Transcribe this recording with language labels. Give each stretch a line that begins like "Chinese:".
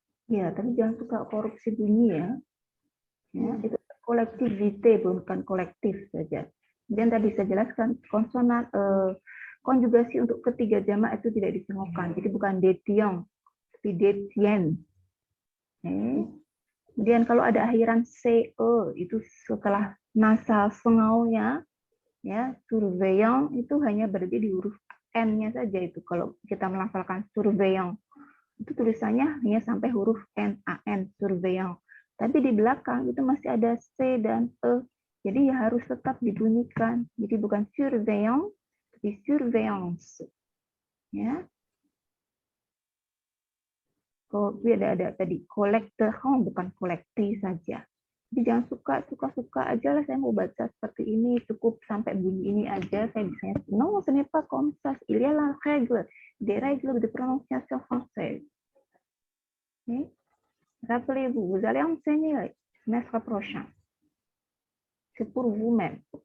Indonesian: Ya, tapi jangan suka korupsi bunyi ya. Ya, itu kolektivite bukan kolektif saja. Dan tadi saya jelaskan konsonan konjugasi untuk ketiga jamak itu tidak disengokkan. Jadi bukan détient, tapi détient. Kemudian kalau ada akhiran ce itu setelah nasal sengaunya, ya surveillant itu hanya berarti di huruf n-nya saja itu. Kalau kita melafalkan surveillant itu tulisannya hanya sampai huruf n, surveillant. Tapi di belakang itu masih ada c dan e. Jadi ya harus tetap dibunyikan. Jadi bukan surveillant, tapi surveillance. Ya. Kalau ada tadi collecteur bukan kolektif saja. Jadi jangan suka aja lah saya mau baca seperti ini, cukup sampai bunyi ini aja saya bisa.
French: Non, ce n'est pas comme ça. Il y a la règle, des règles de prononciation française. Okay. Rappelez-vous, vous allez enseigner le semestre prochain. C'est pour vous-même.